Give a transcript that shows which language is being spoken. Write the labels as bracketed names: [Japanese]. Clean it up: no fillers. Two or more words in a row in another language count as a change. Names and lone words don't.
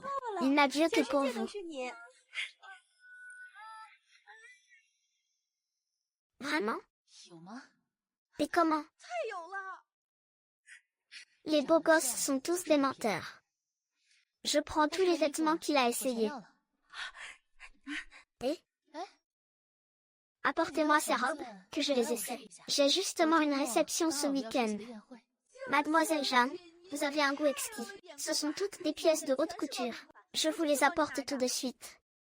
[French] Il n'a Dieu que pour vous. Vraiment? [Chinese] 有吗？ [French] Et comment? Les beaux gosses sont tous des menteurs. Je prends tous les vêtements qu'il a [Chinese] 我想 [French] essayés. [Chinese] 要了。 [French] Et? Apportez-moi ces robes, que je les essaie. J'ai justement une réception ce week-end. Mademoiselle Jeanne, vous avez un goût exquis. Ce sont toutes des pièces de haute couture. Je vous les apporte tout de suite.